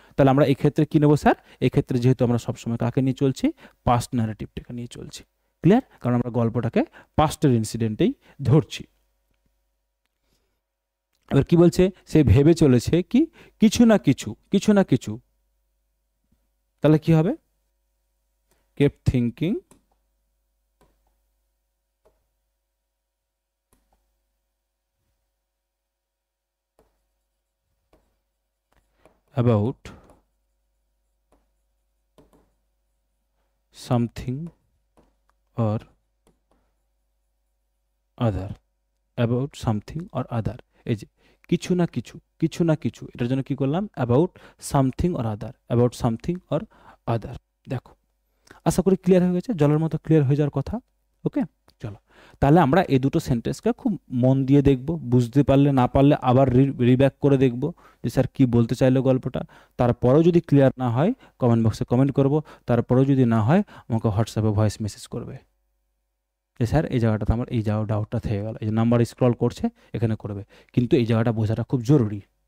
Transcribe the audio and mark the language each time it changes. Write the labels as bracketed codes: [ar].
[bn] তাহলে আমরা এই ক্ষেত্রে কী নেবো স্যার? এই ক্ষেত্রে যেহেতু আমরা সবসময় কাকে নিয়ে চলছি, পাস্ট ন্যারেটিভটাকে নিয়ে চলছি। ক্লিয়ার? কারণ আমরা গল্পটাকে পাস্টের ইনসিডেন্টেই ধরছি। এবার কি বলছে? সে ভেবে চলেছে কি কিছু না কিছু, কিছু না কিছু, তাহলে কি হবে? [en] kept thinking about something or other, about something or other। [bn] এই যে কিছু না কিছু, কিছু না কিছু, এটার জন্য কি করলাম? [en] about something or other, about something or other। [bn] দেখো, আশা করি ক্লিয়ার হয়ে গেছে, জলের মতো ক্লিয়ার হয়ে যাওয়ার কথা। ওকে, চলো তাহলে আমরা এই দুটো সেন্টেন্সকে খুব মন দিয়ে দেখব, বুঝতে পারলে না পারলে আবার রিব্যাক করে দেখব যে স্যার কি বলতে চাইলো গল্পটা। তারপরেও যদি ক্লিয়ার না হয় কমেন্ট বক্সে কমেন্ট করব, তারপরেও যদি না হয় আমাকে হোয়াটসঅ্যাপে ভয়েস মেসেজ করবে যে স্যার এই জায়গাটাতে আমার এই ডাউটটা থেকে গেল, এই যে নাম্বার স্ক্রল করছে এখানে করবে, কিন্তু এই জায়গাটা বোঝাটা খুব জরুরি।